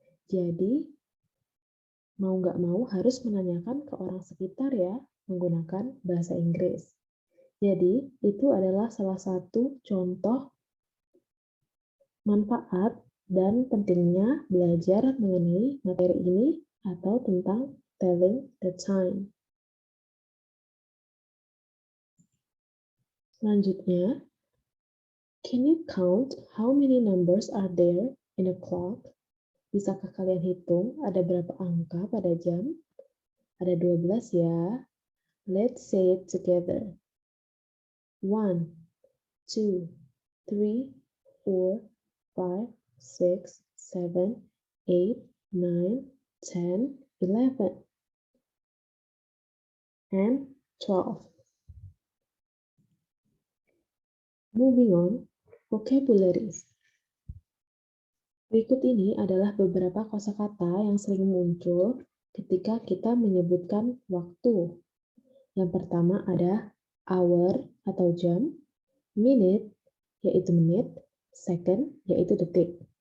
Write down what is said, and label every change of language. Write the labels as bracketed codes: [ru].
[id] Jadi, mau nggak mau harus menanyakan ke orang sekitar ya, menggunakan bahasa Inggris. Jadi, itu adalah salah satu contoh manfaat dan pentingnya belajar mengenai materi ini atau tentang telling the time. Selanjutnya, [en] can you count how many numbers are there in a clock? [id] Bisakah kalian hitung ada berapa angka pada jam? Ada 12 ya. [en] Let's say it together. 1, 2, 3, 4, 5, 6, 7, 8, 9, 10, 11, and 12. Moving on, vocabularies. [id] Berikut ini adalah beberapa kosakata yang sering muncul ketika kita menyebutkan waktu. Yang pertama ada hour atau jam, minute yaitu menit, second yaitu detik.